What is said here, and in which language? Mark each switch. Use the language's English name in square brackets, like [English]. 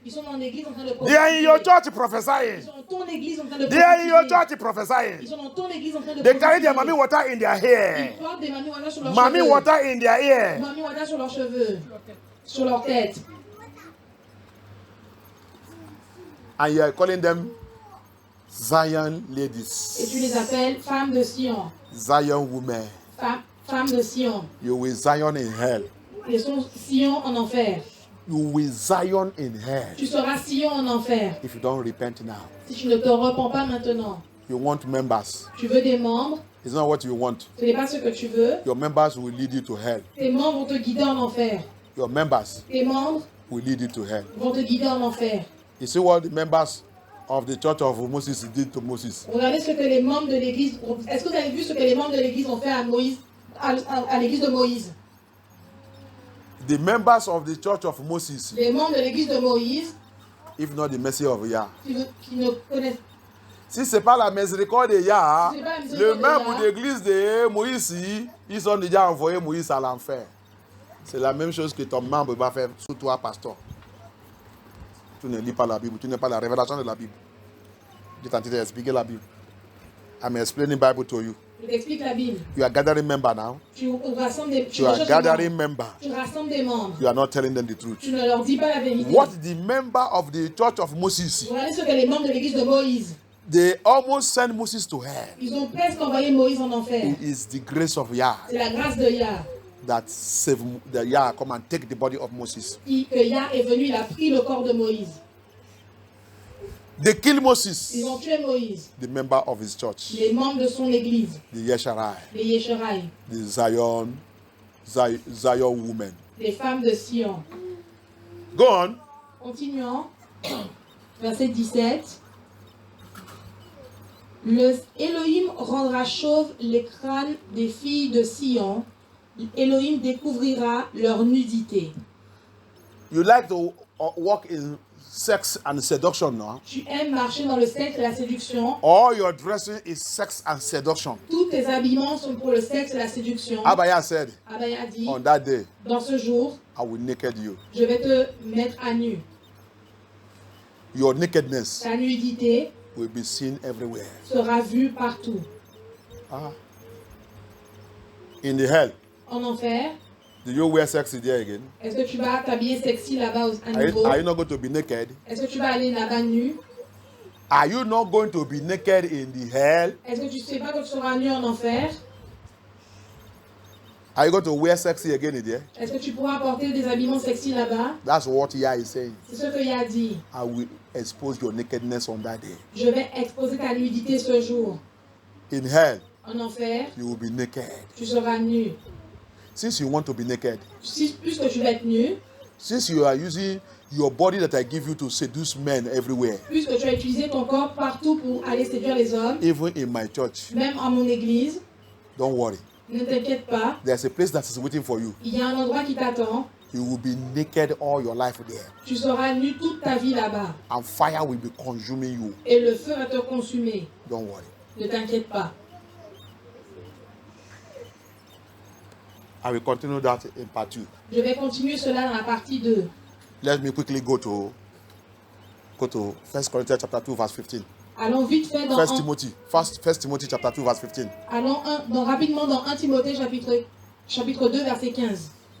[French] Ils sont dans l'église en train de [English] They are in your [French] prophétiser. [English] church prophesying. [French] Ils sont dans ton église en train de [English] They are in your [French] prophétiser. [English] church prophesying. [French] Ils sont dans ton église en train de [English] They carry their mommy water in their [French] Ils [English] hair. [French] portent des mami water sur leurs [English] Mommy [French] cheveux. [English] water in their ear. [French] Mami water sur leurs cheveux. Sur leur tête. [English] And you are calling them Zion [French] Et [English] ladies. [French] tu les appelles femmes de Sion. [English] Zion women. [French] Femmes de Sion. [English] You will Zion in hell. [French] Ils sont Sion en enfer. [English] You will Zion in hell [French] Tu seras Sion en enfer. [English] if you don't repent now. [French] Si tu ne te repens pas maintenant. [English] You want members. [French] Tu veux des membres. [English] It's not what you want. [French] Ce n'est pas ce que tu veux. [English] Your members will lead you to hell. [French] Tes membres vont te guider en enfer. [English] Your members [French] Tes membres [English] will lead you to hell. [French] vont te guider en enfer. [English] You see what the members of the church of Moses did to Moses? [French] Regardez ce que les membres de l'église. Est-ce que vous avez vu ce que les membres de l'église ont fait à Moïse, à l'église de Moïse? [English] The members of the church of Moses, [French] Les membres de l'église de Moïse, [English] if not the mercy of Yah. [French] qui ne connaissent Si ce n'est pas la miséricorde de Yah, Si c'est pas la le miséricorde de membre Yah. de l'église de Moïse, ils ont déjà envoyé Moïse à l'enfer. C'est la même chose que ton membre va faire sous toi, pasteur. Tu ne lis pas la Bible, tu n'as pas la révélation de la Bible. Je t'en train d'expliquer la Bible. [English] I'm explaining Bible to you. [French] Je t'explique la Bible. [English] You are gathering members now. [French] Tu rassembles des, tu [English] You are [French] recherches [English] gathering [French] des membres. [English] members. [French] Tu rassembles des membres. [English] You are not telling them the truth. [French] Tu ne leur dis pas la vérité. [English] What the member of the church of Moses, [French] Regardez ce que les membres de l'église de Moïse. [English] they almost sent Moses to hell. [French] Ils ont presque envoyé Moïse en enfer. [English] It is the grace of Yah [French] C'est la grâce de Yah. [English] that saved the Yah come and take the body of Moses. [French] Que Yah est venu, il a pris le corps de Moïse. [English] They killed Moses, [French] Ils ont tué Moïse. [English] the member of his church, [French] Les membres de son église. [English] the Yesharai, [French] Les Yesharai. [English] the Zion woman. [French] Les femmes de Sion. [English] Go on. [French] Continuons. Verset 17. Le Elohim rendra chauve les crânes des filles de Sion. Elohim découvrira leur nudité. [English] You like to walk in sex and seduction now? [French] Tu aimes marcher dans le sexe et la séduction. [English] All your dressing is sex and seduction. [French] Tous tes habillements sont pour le sexe et la séduction. [English] Abaya said, [French] Abaya dit, [English] on that day, [French] dans ce jour, [English] I will naked you. [French] je vais te mettre à nu. [English] Your nakedness [French] Ta nudité [English] will be seen everywhere. [French] sera vue partout. [English] Ah. In the hell, [French] En enfer, [English] do you wear sexy there again? [French] est-ce que tu vas t'habiller sexy là-bas à [English] Are [French] nouveau? [English] you not going to be naked? [French] Est-ce que tu vas aller là-bas nu? [English] Are you not going to be naked in the hell? [French] Est-ce que tu sais pas que tu seras nu en enfer? [English] Are you going to wear sexy again in there? [French] Est-ce que tu pourras porter des habillements sexy là-bas? [English] That's what Yah is saying. [French] C'est ce que Yah dit. [English] I will expose your nakedness on that day. [French] Je vais exposer ta nudité ce jour. [English] In hell, [French] En enfer, [English] you will be naked. [French] tu seras nu. [English] Since you want to be naked, [French] Puisque tu vas être nu, [English] since you are using your body that I give you to seduce men everywhere, [French] puisque tu as utilisé ton corps partout pour aller séduire les hommes, [English] even in my church, [French] même à mon église, [English] don't worry. [French] ne t'inquiète pas, [English] There's a place that is waiting for you. [French] il y a un endroit qui t'attend. [English] You will be naked all your life there. [French] Tu seras nu toute ta vie là-bas. [English] And fire will be consuming you. [French] Et le feu va te consumer. [English] Don't worry. [French] Ne t'inquiète pas. [English] I will continue that in part 2. [French] Je vais continuer cela dans la partie 2. [English] Let me quickly go to 1 Corinthians chapter 2 verse 15. [French] Allons vite fait dans [English] 1 Timothy chapter 2 verse 15. [French] allons rapidement dans 1 Timothée chapitre 2 verset 15.